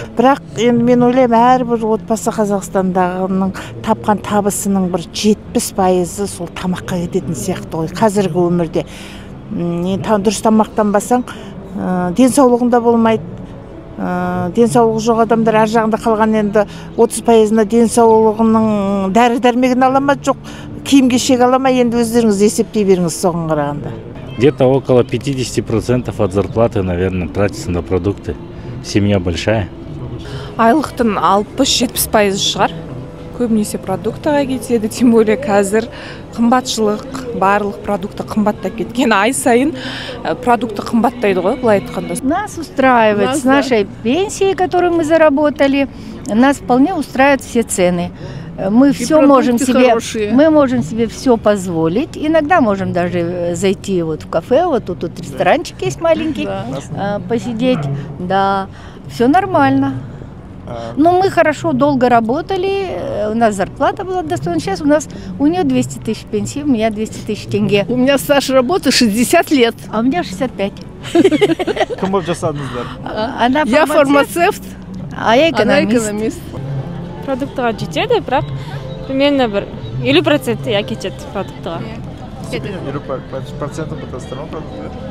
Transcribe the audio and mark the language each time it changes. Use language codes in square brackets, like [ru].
[kk] Бірақ енді мен ойлаймын, әрбір отбасы Қазақстандағының тапқан табысының бір 70% сол тамаққа кететін сияқты ғой қазіргі өмірде. Дұрыс тамақтанбасаң денсаулығында болмайды. Денсаулығы жоқ адамдар ар жағында қалған, енді 30%-на денсаулығының дәрі-дәрмегін ала ма, жоқ киім-кешек ала ма, енді өздеріңіз есептей беріңіз соған қарағанда. [ru] Где-то около 50% от зарплаты, наверное, тратится на продукты. Семья большая. [kk] Айлықтың 60-70% шығар. Көбінесе продуктыға кетеді, [ru] тем более [kk] қазір қымбатшылық, барлық продукты қымбаттап кеткен. Ай сайын продукты қымбаттайды ғой, былай айтқанда. [ru] Нас устраивает с нашей пенсией, которую мы заработали, нас вполне устраивают все цены. Мы все можем себе, мы можем себе все позволить. Иногда можем даже зайти вот в кафе, вот тут ресторанчик есть маленький, посидеть. Да, все нормально. Но мы хорошо, долго работали, у нас зарплата была достойна. Сейчас у нее 200 тысяч пенсии, у меня 200 тысяч тенге. У меня стаж работы 60 лет. А у меня 65. [kk] Кім болып жасадыңыздар? [ru] Я фармацевт, а я экономист. [kk] Продуктыға жетеді, бірақ примерно бір 50% я кетеді продуктыға. 50% бітастырма продукты?